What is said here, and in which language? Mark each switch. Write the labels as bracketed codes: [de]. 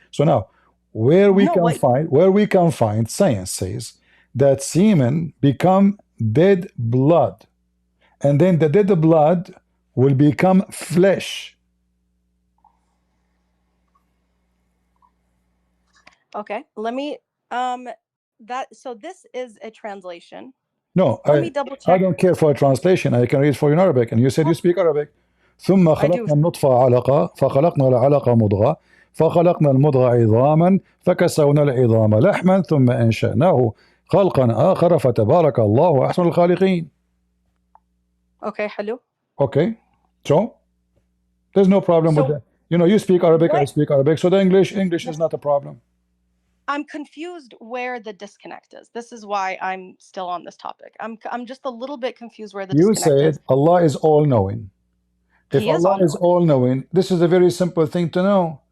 [en] So now, where we can find, science says that semen become dead blood, and then the dead blood will become flesh. Okay, let me so this is a translation. No, let me double check. I don't care for a translation. I can read for you in Arabic, and you said you speak Arabic. [ar] ثم خلقنا النطفة علقة فخلقنا العلقة مضغة فخلقنا المضغة عظاما فكسونا العظام لحما ثم أنشأناه خلقا آخر فتبارك الله أحسن الخالقين. [en] Okay, hello. Okay, so there's no problem with that. You speak Arabic, I speak Arabic, so the English is not a problem. I'm confused where the disconnect is. This is why I'm still on this topic. I'm just a little bit confused where the disconnect is. You said Allah is all-knowing. If Allah is all-knowing, this is a very simple thing to know.